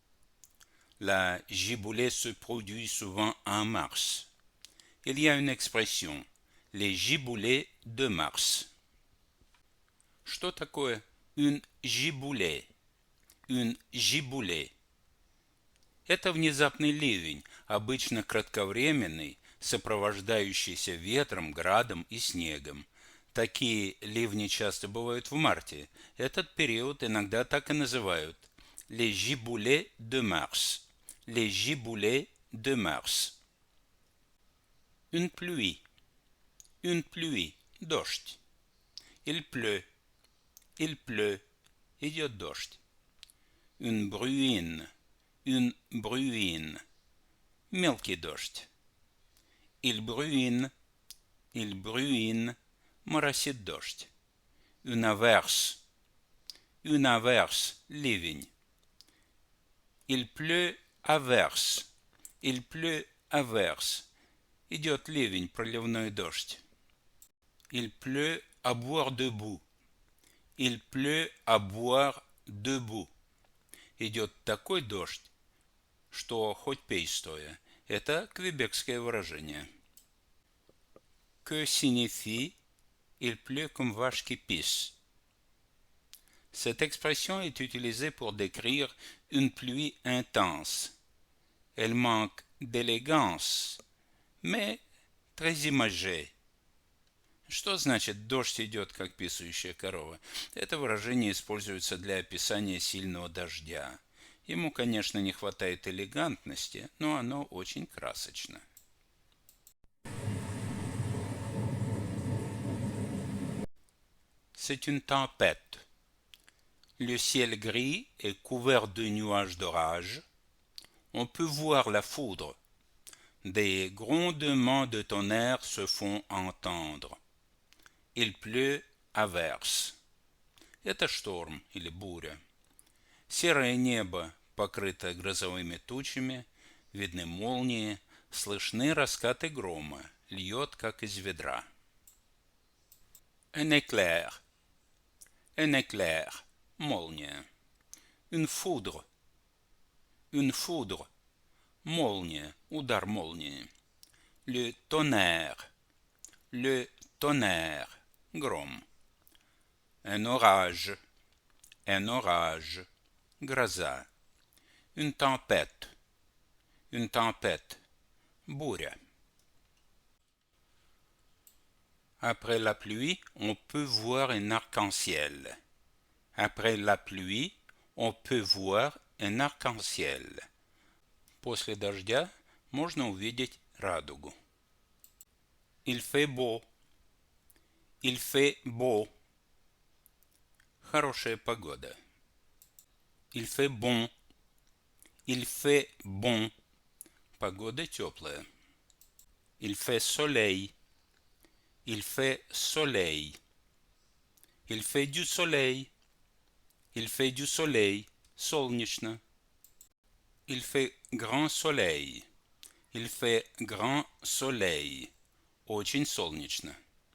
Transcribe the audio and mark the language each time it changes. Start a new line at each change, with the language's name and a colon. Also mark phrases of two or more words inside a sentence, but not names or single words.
French: La giboulée se produit souvent en mars. Il y a une expression, les giboulées de mars.
Russian: Что такое
French: une giboulée? Une giboulée.
Russian: Это внезапный ливень, обычно кратковременный, сопровождающийся ветром, градом и снегом. Такие ливни часто бывают в марте. Этот период иногда так и называют
French: les giboulées de mars. Les giboulées de mars. Une pluie. Une pluie. Дождь. Il pleut. Il pleut.
Russian: Идет дождь.
French: Une bruine. Une bruine.
Russian: Мелкий дождь.
French: Il bruine. Il bruine.
Russian: Моросит дождь.
French: Une averse. Une averse. Ливень. Il pleut averse. Il pleut averse.
Russian: Идет ливень, проливной дождь.
French: Il pleut à boire debout. Il pleut à boire debout.
Russian: Идет такой дождь, что хоть пей стоя. Это квебекское выражение.
French: Que signifie il pleut comme vache qui pisse? Cette expression est utilisée pour décrire une pluie intense. Elle manque d'élégance, mais très imagée.
Russian: Что значит «дождь идет, как писающая корова»? Это выражение используется для описания сильного дождя. Ему, конечно, не хватает элегантности, но оно очень красочно.
French: C'est une tempête. Le ciel gris est couvert de nuages d'orage. On peut voir la foudre. Des grondements de tonnerre se font entendre. Il pleut à verse.
Russian: Это шторм или буря. Серое небо покрыто грозовыми тучами, видны молнии, слышны раскаты грома, льет, как из ведра.
French: Un éclair. Un éclair. Молния. Une foudre. Une foudre.
Russian: Молния. Удар молнии.
French: Le tonnerre. Le tonnerre. Гром. Un orage. Un orage. Гроза. Une tempête. Une tempête. Буря. Après la pluie, on peut voir un arc-en-ciel. Après la pluie, on peut voir un arc-en-ciel.
Russian: После дождя можно увидеть радугу.
French: Il fait beau. Il fait beau.
Russian: Хорошая погода.
French: Il fait bon. Il fait bon.
Russian: Погода теплая.
French: Il fait soleil. Il fait soleil. Il fait du soleil. Il fait du soleil. Солнечно. Il fait grand soleil. Il fait grand soleil.
Russian: Очень солнечно.